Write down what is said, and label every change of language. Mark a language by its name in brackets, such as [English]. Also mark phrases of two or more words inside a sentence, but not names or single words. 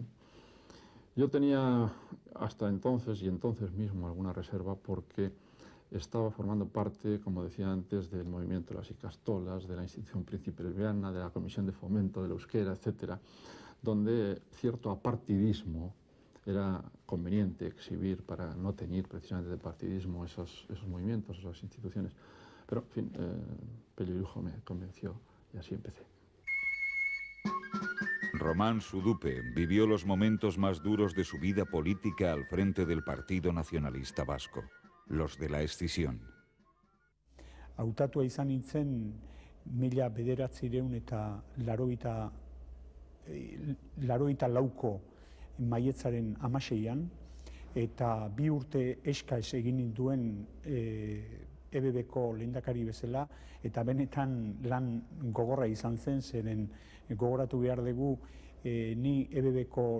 [Spanish] Yo tenía hasta entonces y entonces mismo alguna reserva porque estaba formando parte, como decía antes, del movimiento de las Icastolas, de la institución Príncipe Leviana, de la Comisión de Fomento de la Euskera, etcétera, donde cierto apartidismo era conveniente exhibir para no teñir precisamente de partidismo esos movimientos, esas instituciones. Pero, en fin, Pello Irujo me convenció y así empecé. Román Sudupe vivió los momentos más duros de su vida política al frente del Partido Nacionalista Vasco, los de la escisión. [Basque] Hautatua izan nintzen 1984ko maietzaren 16an, eta 2 urte eskaz egin ninduen EBBko lehendakari bezala, eta benetan lan gogorra izan zen, zeren gogoratu behar dugu ni EBBko